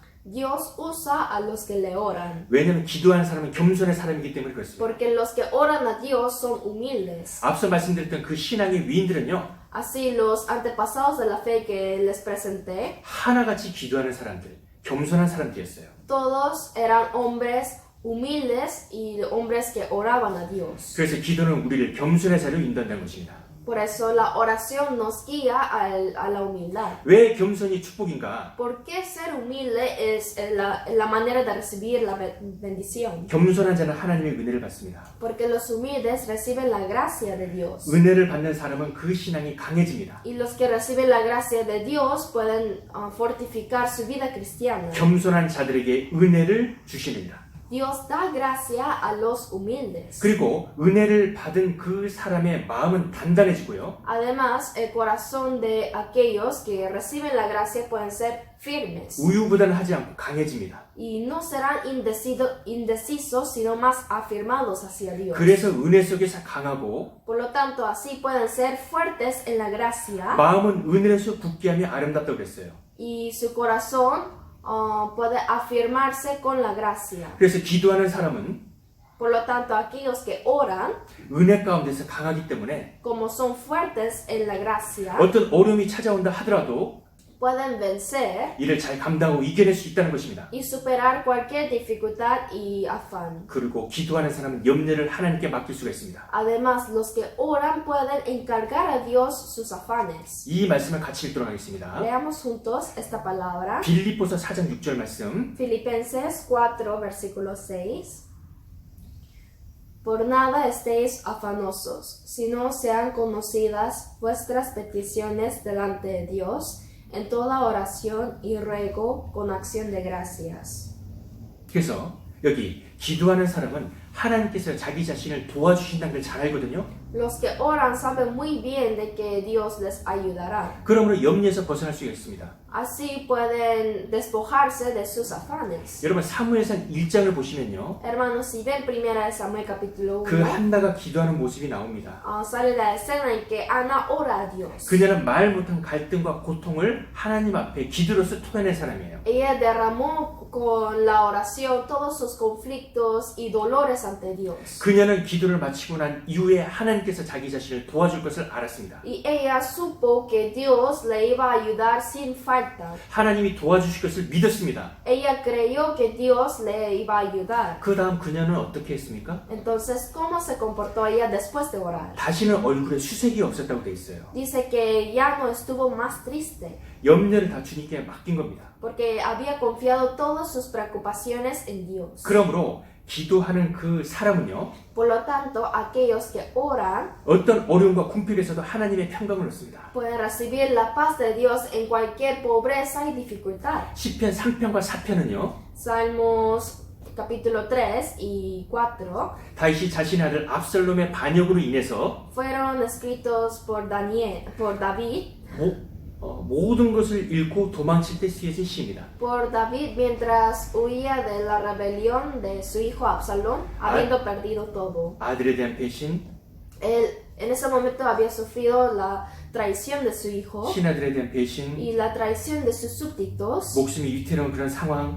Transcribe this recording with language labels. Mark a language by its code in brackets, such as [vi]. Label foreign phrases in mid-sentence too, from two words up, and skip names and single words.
[es] Dios usa a los que le oran, [ko] 왜냐하면 기도하는 사람은 겸손의 사람이기 때문에 그렇습니다. [es] porque los que oran a Dios son humildes. [ko] 앞서 말씀드렸던 그 신앙의 위인들은요, [es] Así los antepasados de la fe que les presenté, [ko] 하나같이 기도하는 사람들, 겸손한 사람들이었어요. [es] todos eran hombres humildes y hombres que oraban a Dios. [ko] 그래서 기도는 우리를 겸손의 자리로 인도한다는 것입니다. [es] Por eso la oración nos guía a la humildad. [ko] 왜 겸손이 축복인가? [es] ¿Por qué ser humilde es la manera de recibir la bendición? [ko] 겸손한 자는 하나님의 은혜를 받습니다. [es] Porque los humildes reciben la gracia de Dios. [ko] 은혜를 받는 사람은 그 신앙이 강해집니다. [es] Y los que reciben la gracia de Dios pueden fortificar su vida cristiana. [ko] 겸손한 자들에게 은혜를 주시느니라. [es] Dios da gracia a los humildes. [ko] 그리고 은혜를 받은 그 사람의 마음은 단단해지고요. [es] Además, el corazón de aquellos que reciben la gracia pueden ser firmes. [ko] 우유부단하지 않고 강해집니다. [es] Y no serán indecisos, sino más afirmados hacia Dios. [ko] 그래서 은혜 속에서 강하고 [es] Por lo tanto, así pueden ser fuertes en la gracia [ko] 마음은 은혜에서 굳게 하며 아름답다고 그랬어요. [es] y su corazón puede afirmarse con la gracia. [ko] 그래서 기도하는 사람은 [es] Por lo tanto, aquellos que oran, [ko] 은혜 가운데서 강하기 때문에 [es] como son fuertes en la gracia, [ko] 어떤 어려움이 찾아온다 하더라도 [es] pueden vencer [ko] 이를 잘 감당하고 이겨낼 수 있다는 것입니다. [es] y superar cualquier dificultad y afán. [ko] 그리고 기도하는 사람은 염려를 하나님께 맡길 수가 있습니다. [es] Además, los que oran pueden encargar a Dios sus afanes. [ko] 이 말씀을 같이 읽도록 하겠습니다. [es] Leamos juntos esta palabra. [ko] 빌립보서 4장 6절 말씀. [es] Filipenses 4, versículo 6. Por nada estéis afanosos, sino sean conocidas vuestras peticiones delante de Dios en toda oración y ruego con acción de gracias. [ko] 그래서 여기 기도하는 사람은 하나님께서 자기 자신을 도와주신다는 걸 잘 알거든요. [es] Los que oran saben muy bien de que Dios les ayudará. [ko] 그러므로 염려에서 벗어날 수가 있습니다. [es] Así pueden despojarse de sus afanes. [ko] 여러분 사무엘상 1장을 보시면요. [es] Hermanos, si ven 1 Samuel capítulo 1, [ko] 그 한나가 기도하는 모습이 나옵니다. [es] sale la escena en que Ana ora a Dios. [ko] 그녀는 말 못한 갈등과 고통을 하나님 앞에 기도로서 토해낸 사람이에요. [es] Ella derramó con la oración todos sus conflictos y dolores ante Dios. [ko] 그녀는 기도를 마치고 난 이후에 하나님께서 자기 자신을 도와줄 것을 알았습니다. [es] Y ella supo que Dios le iba a ayudar sin falta. [ko] 하나님이 도와주실 것을 믿었습니다. [es] Ella creyó que Dios le iba a ayudar. [ko] 그 다음 그녀는 어떻게 했습니까? [es] Entonces, ¿cómo se comportó ella después de orar? [ko] 다시는 얼굴에 수색이 없었다고 돼 있어요. [es] Dice que ya no estuvo más triste, [ko] 염려를 다 주님께 맡긴 겁니다. [es] porque había confiado todas sus preocupaciones en Dios. [ko] 그러므로 기도하는 그 사람은요, [es] Por lo tanto, aquellos que oran [ko] 어떤 어려움과 궁핍에서도 하나님의 평강을 얻습니다. [es] pueden recibir la paz de Dios en cualquier pobreza y dificultad. [ko] 시편 3편과 4편은요, [es] Salmos capítulo 3 y 4 [ko] 다윗이 자신의 아들 압살롬의 반역으로 인해서 [es] fueron escritos por David, [ko] 모든 것을 잃고 도망칠 때 쓰여진 시입니다. [es] por David mientras huía de la rebelión de su hijo Absalón, habiendo perdido todo. [ko] 아들에 대한 배신, [es] Él en ese momento había sufrido la traición de su hijo [ko] 신하들에 대한 배신, [es] y la traición de sus súbditos [ko] 목숨이 위태로운 그런 상황.